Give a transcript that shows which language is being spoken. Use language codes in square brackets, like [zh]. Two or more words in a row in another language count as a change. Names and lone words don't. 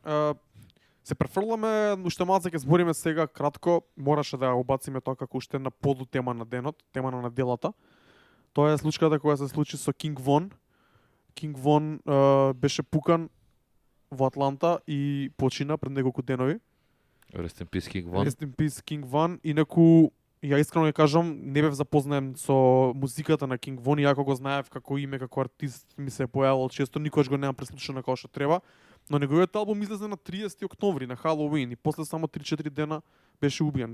[mk] Се префрламе, уште малце ќе збориме сега кратко, мораше да ја обациме тоа како уште една подутема на денот, тема на неделата. Тоа е случката која се случи со King Von. King Von беше пукан во Атланта и почина пред неколку денови. [en] Rest in peace King Von. Rest in peace King Von. [mk] Инаку, ја искрено ја кажам, не бев запознаен со музиката на King Von, иако го знаев како име, како артист, ми се појавил често, никогаш го немам преслушано како што треба. Но неговиот албум излезе на 30 октомври, на Халоуин, и после само 3-4 дена беше убиен.